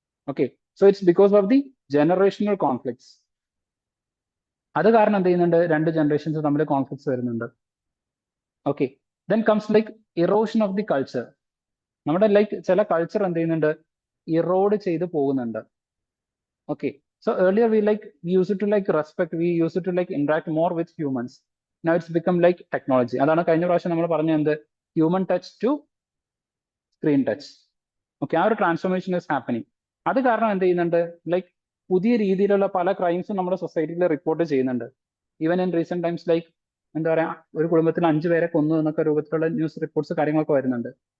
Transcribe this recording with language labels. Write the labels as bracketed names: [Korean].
[Malayalam] Okay, so [English] It's because of the generational conflicts. [Malayalam] അത് കാരണം എന്ത് ചെയ്യുന്നുണ്ട്, രണ്ട് ജനറേഷൻസ് തമ്മിൽ കോൺഫ്ലിക്ട്സ് വരുന്നുണ്ട്. Okay, [English] Then comes like erosion of the culture. [Malayalam] നമ്മുടെ ലൈക്ക് ചില കൾച്ചർ എന്ത് ചെയ്യുന്നുണ്ട്, ഇറോഡ് ചെയ്ത് പോകുന്നുണ്ട്. [English] Okay, so earlier we used to like respect, we used to like interact more with humans. Now it's become like technology. [Malayalam] അതാണ് കഴിഞ്ഞ പ്രാവശ്യം നമ്മൾ പറഞ്ഞ എന്ത്, [English] Human touch to screen touch. [Malayalam] Okay, ആ ഒരു [English] Transformation is happening. [Malayalam] അത് കാരണം എന്ത് ചെയ്യുന്നുണ്ട്, ലൈക്ക് പുതിയ രീതിയിലുള്ള പല ക്രൈംസും നമ്മുടെ സൊസൈറ്റിയിൽ റിപ്പോർട്ട് ചെയ്യുന്നുണ്ട്. [English] even in recent times [Malayalam] like എന്താ പറയാ, ഒരു കുടുംബത്തിൽ 5 പേരെ കൊന്നു എന്നൊക്കെ രൂപത്തിലുള്ള ന്യൂസ് റിപ്പോർട്ട്സ് കാര്യങ്ങളൊക്കെ വരുന്നുണ്ട്.